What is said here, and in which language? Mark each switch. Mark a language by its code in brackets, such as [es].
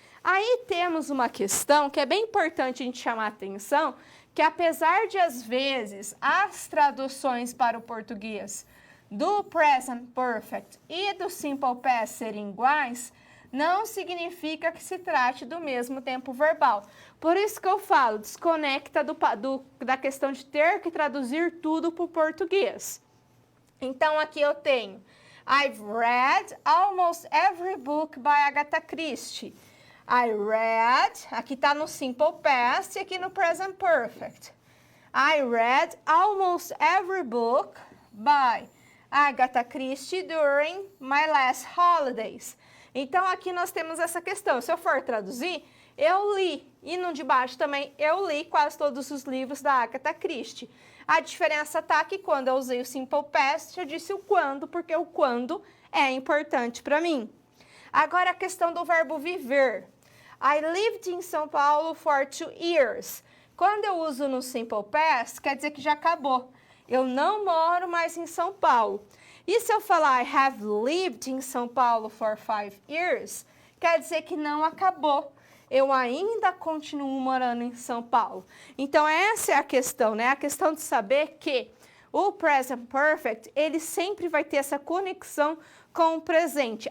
[pt] Aí temos uma questão que é bem importante a gente chamar a atenção, que apesar de, às vezes, as traduções para o português do present perfect e do simple past serem iguais, não significa que se trate do mesmo tempo verbal. Por isso que eu falo, desconecta da questão de ter que traduzir tudo para o português. Então, aqui eu tenho, [en] I've read almost every book by Agatha Christie. [pt] I read, aqui tá no simple past e aqui no present perfect. [en] I read almost every book by Agatha Christie during my last holidays. [pt] Então, aqui nós temos essa questão. Se eu for traduzir, eu li. E no de baixo também, eu li quase todos os livros da Agatha Christie. A diferença tá que quando eu usei o simple past, eu disse o quando, porque o quando é importante para mim. Agora, a questão do verbo viver. [en] I lived in São Paulo for 2 years. [pt] Quando eu uso no simple past, quer dizer que já acabou. Eu não moro mais em São Paulo. E se eu falar [en] I have lived in São Paulo for 5 years, [pt] quer dizer que não acabou. Eu ainda continuo morando em São Paulo. Então, essa é a questão, né? A questão de saber que o present perfect, ele sempre vai ter essa conexão com o presente.